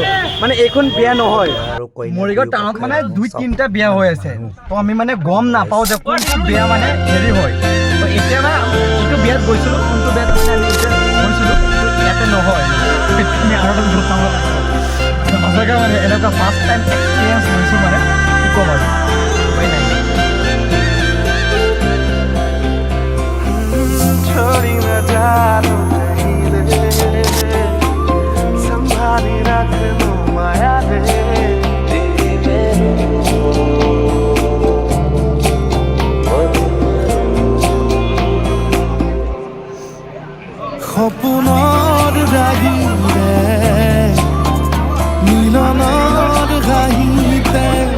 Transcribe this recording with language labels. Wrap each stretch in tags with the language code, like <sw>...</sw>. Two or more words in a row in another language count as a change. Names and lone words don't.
<as>মানে এইখন বিয়া নহয় মৰিগাঁও টাউনত মানে 2-3টা বিয়া হৈ আছে তো আমি মানে গম নাপাওঁ যে কোনটো বিয়া মানে হেৰি হয় তো এতিয়া মানে যিটো বিয়াত গৈছিলোঁ কোনটো বিয়াত মানে আমি এতিয়া গৈছিলোঁ ইয়াতে নহয় আমি আৰু এটা গচাব সঁচাকৈ মানে এনেকুৱা</as> <en>first time experience</en> <as>হৈছোঁ মানে কি ক'ম আৰু উপায় নাই</as> <hi>छोड़ी न जानो कहीं दे संभाली रख लो माया दे</hi> <as>সপোনৰ ৰাগিৰে মিলনৰ ঘাঁহিতে</as>